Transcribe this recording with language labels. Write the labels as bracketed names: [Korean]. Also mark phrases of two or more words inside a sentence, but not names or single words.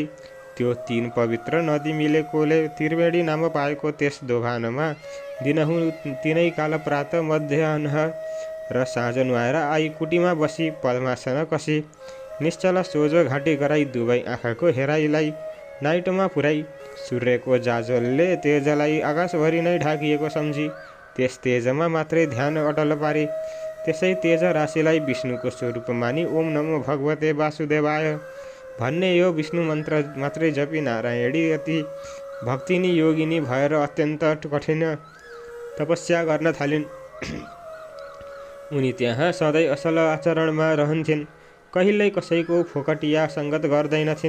[Nepali] त्यो 3 पवित्र नदी मिलेकोले त्रिवेणी नाम पाएको त्यस दोभानमा दिनहुँ 3 काल प्रात, मध्याह्न र साँझ नुहाएर आई कुटीमा बसी पद्मासन कसी निश्चल सोझो घाँटी गराई दुवै आँखाको हेराइलाई नाइटोमा पुर्याई। सूर्यको जाजलले तेजलाई आकाशभरि नै ढाकिएको सम्झी त्यस तेजमा मात्रै ध्यान अटल पारी। त्यसै तेज राशिलाई विष्णुको स्वरूप मानी [Sanskrit] ओम नमो भगवते वासुदेवाय [Nepali] भन्ने यो विष्णु मन्त्र मात्रै जपी नारायणी अति भक्तिनी योगिनी भएर अत्यन्त कठिन तपस्या गर्न थालिन्। उनी त्यहाँ सधैँ असल आचरणमा रहन्थिन्। कहिल्यै कसैको फोकटिया सङ्गत गर्दैनथिन्।